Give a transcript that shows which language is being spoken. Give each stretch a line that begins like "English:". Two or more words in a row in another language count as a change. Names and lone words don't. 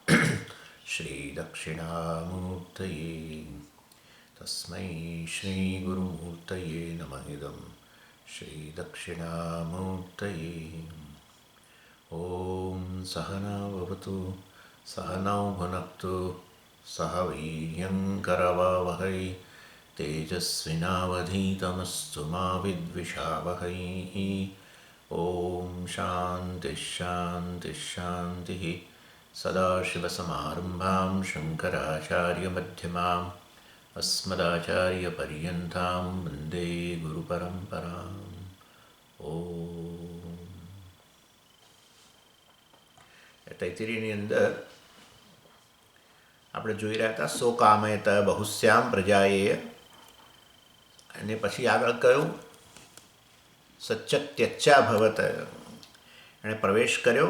Sanskrit: श्रीदक्षिणामूर्तये तस्मै श्रीगुरुमूर्तये नमः इदं श्रीदक्षिणामूर्तये ॐ सहना भवतु सहनौ भुनक्तु सह वीर्यङ्करवावहै तेजस्विनावधीतमस्तु मा विद्विषावहै ॐ शान्तिः सदाशिवसमारम्भां शङ्कराचार्यमध्यमाम् अस्मदाचार्यपर्यन्तां वन्दे गुरुपरम्पराम् ઓમ.
Gujarati: તૈત્તિરીયની અંદર આપણે જોઈ રહ્યા હતા
Sanskrit: सो कामयत बहुश्याम प्रजाए,
Gujarati: અને પછી આગળ કહ્યું
Sanskrit: सच्चत्यच्चा भवत,
Gujarati: એણે પ્રવેશ કર્યો.